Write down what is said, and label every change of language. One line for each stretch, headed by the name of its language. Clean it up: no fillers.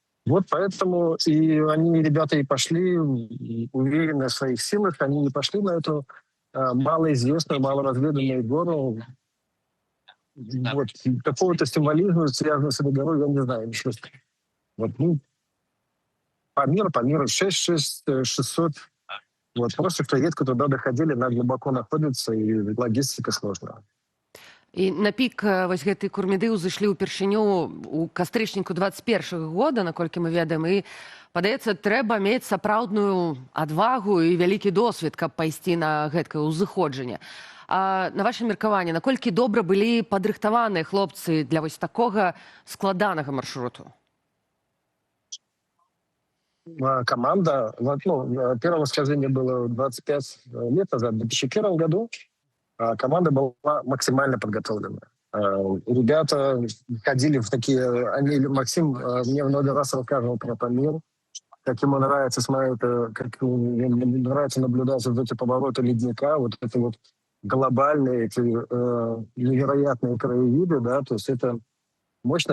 Russian: Вот поэтому и они, ребята, и пошли, уверенные в своих силах, они не пошли на эту малоизвестную, малоразведанную гору. Вот. Какого-то символизма, связанного с этой горой, я не знаю. Вот, ну, Памир, 600. Вот, просто кто редко туда доходили, она глубоко находится, и логистика сложная.
Belarusian: І на пік вось гэтай Курміды ўзышлі ўпершыню ў кастрычніку 21 года, наколькі мы ведаем, і, падаецца, трэба мець сапраўдную адвагу і вялікі досвед, каб пайсці на гэткае ўзыходжанне. А на ваше меркаванне, наколькі добра былі падрыхтаваныя хлопцы для вось такога складанага маршруту?
Russian: Команда, ну, первое восхождение было 25 лет назад, в 2001 году. Команда была максимально подготовлена. Ребята ходили в такие... Максим мне много раз рассказывал про Памир, как ему нравится смотреть, как ему нравится наблюдать вот эти повороты ледника, вот эти вот глобальные, эти невероятные краевиды, да, то есть это мощно.